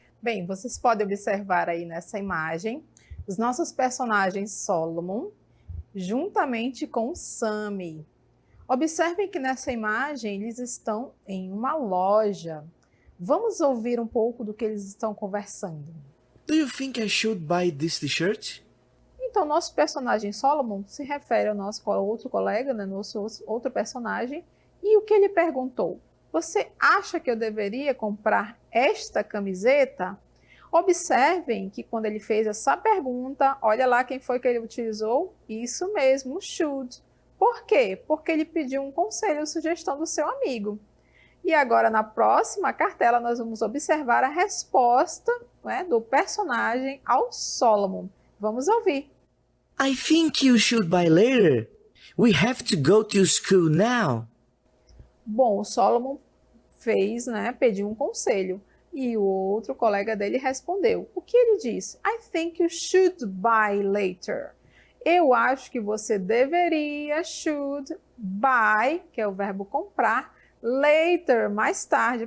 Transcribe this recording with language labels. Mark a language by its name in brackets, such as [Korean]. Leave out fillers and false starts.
[Portuguese] Bem, vocês podem observar aí nessa imagem os nossos personagens Solomon juntamente com Sammy. Observem que nessa imagem eles estão em uma loja. Vamos ouvir um pouco do que eles estão conversando. [English] Do you think I should buy this t-shirt? [Portuguese] Então, nosso personagem Solomon se refere ao nosso outro colega, né, nosso outro personagem, e o que ele perguntou? Você acha que eu deveria comprar esta camiseta? Observem que quando ele fez essa pergunta, olha lá quem foi que ele utilizou? Isso mesmo, should. Por quê? Porque ele pediu um conselho ou sugestão do seu amigo. E agora, na próxima cartela, nós vamos observar a resposta, né, do personagem ao Solomon. Vamos ouvir. [English] I think you should buy later. We have to go to school now. [Portuguese] Bom, o Solomon fez, né, pediu um conselho. E o outro colega dele respondeu. O que ele disse? [English] I think you should buy later. [Portuguese] Eu acho que você deveria, should, buy, que é o verbo comprar, later, mais tarde.